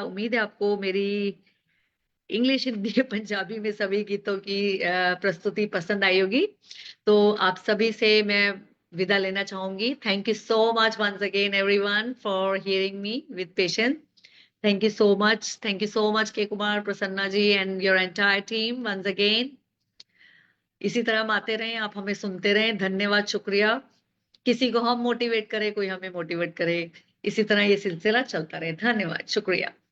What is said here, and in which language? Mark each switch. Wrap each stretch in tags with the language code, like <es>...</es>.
<hi>उम्मीद है आपको मेरी इंग्लिश, हिंदी, पंजाबी में सभी गीतों की प्रस्तुति पसंद आई होगी। तो आप सभी से मैं विदा लेना चाहूंगी।</hi> <en>Thank you so much once again everyone for hearing me with patience. Thank you so much. Thank you so much, K. Kumar, Prasanna ji, and your entire team once again.</en> <hi>इसी तरह हम आते रहें, आप हमें सुनते रहें। धन्यवाद, शुक्रिया। किसी को हम मोटिवेट करें, कोई हमें मोटिवेट करे, इसी तरह ये सिलसिला चलता रहे। धन्यवाद, शुक्रिया।</hi>